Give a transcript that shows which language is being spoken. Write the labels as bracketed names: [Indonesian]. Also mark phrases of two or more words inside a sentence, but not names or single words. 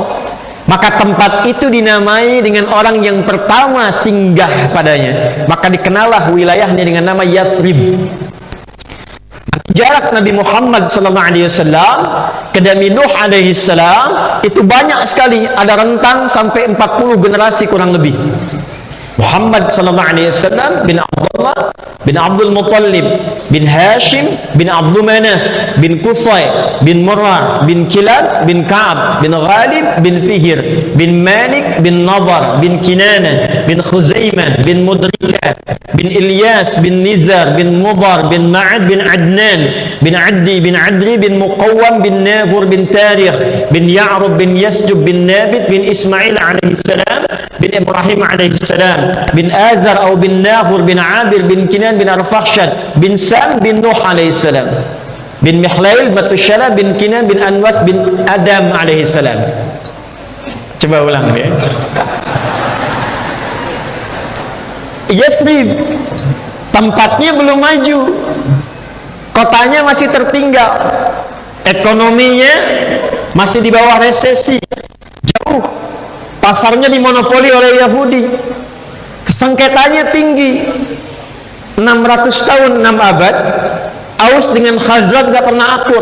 [Indonesian] Maka tempat itu dinamai dengan orang yang pertama singgah padanya. Maka dikenallah wilayahnya dengan nama Yathrib. jarak Nabi Muhammad [Arabic] صلى الله عليه وسلم [Indonesian] ke Nabi Nuh [Arabic] عليه السلام [Indonesian] itu banyak sekali, ada rentang sampai 40 generasi kurang lebih. Muhammad [Arabic] صلى الله عليه وسلم [Indonesian] bin Abdullah bin Abdul Muttalib bin Hashim bin Abdul Manaf bin Qusay bin Murrah bin Kilab bin Ka'ab bin Ghalib bin Fihr bin Malik bin Nadar bin Kinana bin Khuzaimah bin Mudrika bin Ilyas bin Nizar bin Mudar bin Ma'ad bin Adnan bin Addi bin Adri bin Muqawwam bin Nafur bin Tarikh bin Ya'rub bin Yasjub bin Nabit bin Ismail [Arabic] عليه السلام [Indonesian] bin Ibrahim [Arabic] عليه السلام [Indonesian] bin Azar atau bin Nahur bin Abir bin Kinan bin Arfakhshad bin Sam bin Nuh [Arabic] عليه السلام [Indonesian] bin Mihlail Matushala bin Kinan bin Anwas bin Adam [Arabic] عليه السلام. [Indonesian] Coba ulang ya. Yathrib tempatnya belum maju, kotanya masih tertinggal, ekonominya masih di bawah resesi, jauh, pasarnya dimonopoli oleh Yahudi, sengketanya tinggi, 600 tahun, 6 abad, Aus dengan Khazraj gak pernah akur.